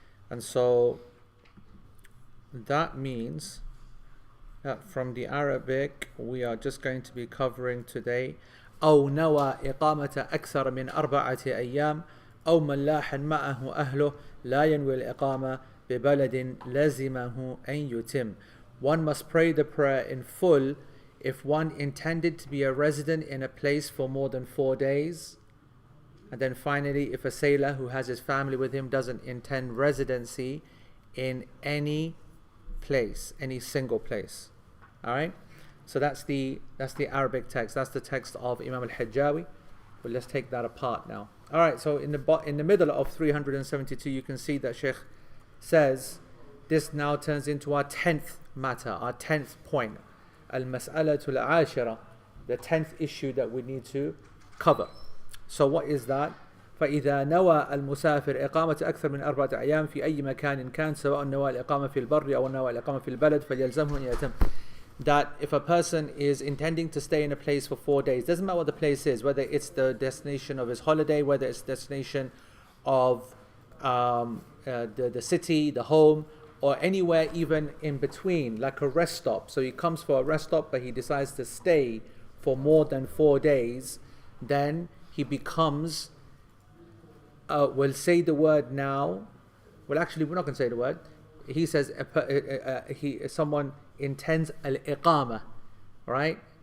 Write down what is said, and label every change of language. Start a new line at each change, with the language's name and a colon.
English: And so that means that from the Arabic we are just going to be covering today
Arabic: أو نوى إقامة أكثر من 4 أيام أو ملاح معه أهله لا ينوي الإقامة ببلد لزمه أن يتم.
English: One must pray the prayer in full if one intended to be a resident in a place for more than 4 days. And then finally, if a sailor who has his family with him doesn't intend residency in any place, any single place. Alright? So that's the Arabic text. That's the text of Imam al-Hajjawi. But let's take that apart now. Alright, so in the middle of 372, you can see that Sheikh says this now turns into our 10th matter, our 10th point. Al-Mas'alatul Ashira, the 10th issue that we need to cover. So what is that?
Arabic: فإذا نوى المسافر إقامة أكثر من 4 أيام في أي مكان كان سواء نوى الإقامة في البر أو نوى الإقامة في البلد فليلزمه أن يتم.
English: That if a person is intending to stay in a place for 4 days, doesn't matter what the place is, whether it's the destination of his holiday, whether it's the destination of the city, the home, or anywhere even in between, like a rest stop. So he comes for a rest stop, but he decides to stay for more than 4 days, then he becomes, we'll say the word now, well actually we're not going to say the word, he says someone intends al-iqama, right?